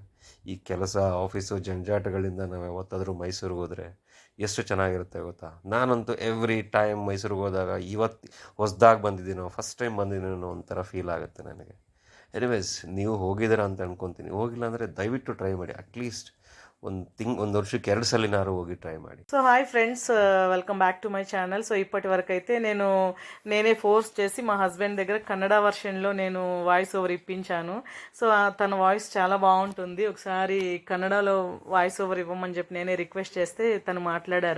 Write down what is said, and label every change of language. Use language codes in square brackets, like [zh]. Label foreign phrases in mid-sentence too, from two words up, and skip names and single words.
[kn] ಈ ಕೆಲಸ, ಆಫೀಸು, ಜಂಜಾಟಗಳಿಂದ ನಾವು ಯಾವತ್ತಾದರೂ ಮೈಸೂರಿಗೆ ಹೋದರೆ ಎಷ್ಟು ಚೆನ್ನಾಗಿರುತ್ತೆ ಗೊತ್ತಾ. ನಾನಂತೂ [en] every time [kn] ಮೈಸೂರಿಗೆ ಹೋದಾಗ ಇವತ್ತು ಹೊಸ್ದಾಗಿ ಬಂದಿದ್ದೀನೋ, [en] first time [kn] ಬಂದಿದ್ದೀನೋ ಒಂಥರ ಫೀಲ್ ಆಗುತ್ತೆ ನನಗೆ. ಎನಿವೇಸ್, ನೀವು ಹೋಗಿದ್ದೀರಾ ಅಂತ ಅನ್ಕೊತೀನಿ. ಹೋಗಿಲ್ಲ ಅಂದರೆ ದಯವಿಟ್ಟು ಟ್ರೈ ಮಾಡಿ. ಅಟ್ಲೀಸ್ಟ್ ಒಂದು ವರ್ಷಕ್ಕೆ 2 ಸಲಿನಾರು ಹೋಗಿ ಟ್ರೈ ಮಾಡಿ. [en] So hi friends, welcome back to my channel. [te] సో ఇప్పటి వరకు అయితే నేనే ఫోర్స్ చేసి మా హస్బెండ్ దగ్గర కన్నడ వర్షన్లో నేను [en] voice over [te] ఇప్పించాను. సో తన వాయిస్ చాలా బాగుంటుంది. ఒకసారి కన్నడలో [en] voice over [te] ఇవ్వమని చెప్పి నేనే రిక్వెస్ట్ చేస్తే తను మాట్లాడారు.